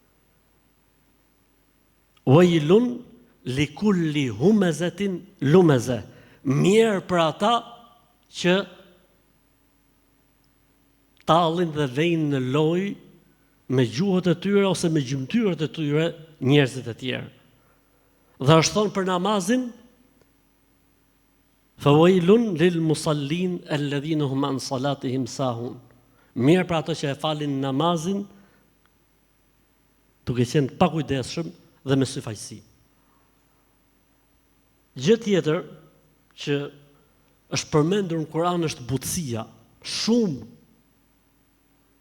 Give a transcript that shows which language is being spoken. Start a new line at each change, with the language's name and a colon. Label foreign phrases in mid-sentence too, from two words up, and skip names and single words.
Arabic: ويل لكل همزة لمزة.
Albanian: Mirë për ata që tallin dhe vejnë në lojë me gjuhët e tyre ose me gjymtyrët e tyre njerëzit e tjerë. Dhe është thonë për namazin,
Arabic: فويل للمصلين الذين هم عن صلاتهم ساهون.
Albanian: Mirë për ato që e falin namazin, duke qenë pa kujdesshëm dhe me syfaqësi. Gjë tjetër që është përmendur në Kur'an është butësia.